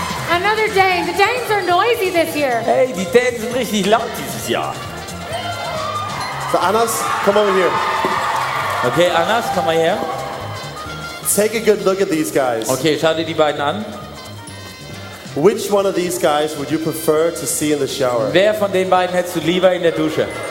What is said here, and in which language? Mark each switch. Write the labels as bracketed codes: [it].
[en] Another Dane. The Danes are noisy this year. [de] Hey, die Dänen sind richtig laut dieses Jahr. [en] So Anas, come over here. [de] Okay, Anas, komm mal her. [en] Take a good look at these guys. [de] Okay, schau dir die beiden an. [en] Which one of these guys would you prefer to see in the shower? [de] Wer von den beiden hättest du lieber in der Dusche?